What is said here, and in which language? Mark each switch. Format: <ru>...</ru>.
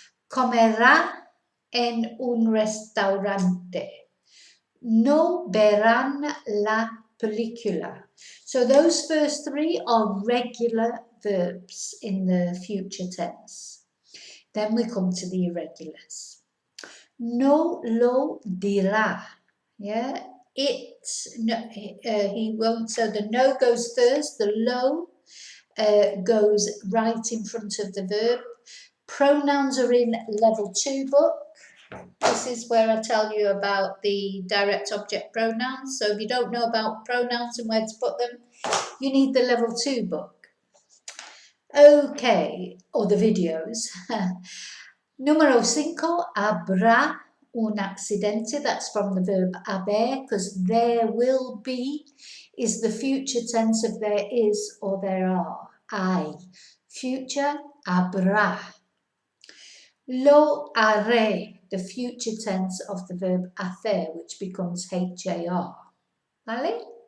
<es>Comerá en un restaurante. No verán la película.</es> <en>So those first three are regular verbs in the future tense. Then we come to the irregulars.</en> <es>No lo dirá.</es> <en>Yeah, he won't. So the no goes first, the lo goes right in front of the verb. Pronouns are in level 2 book. This is where I tell you about the direct object pronouns. So if you don't know about pronouns and where to put them, you need the level 2 book. Okay, or the videos.</en> <es>Número 5, habrá un accidente.</es> <en>That's from the verb haber, because there will be is the future tense of there is or there are. Hay. Future, habrá.</en> <es>Lo haré,</es> <en>the future tense of the verb hacer, which becomes har. ¿Vale?</en>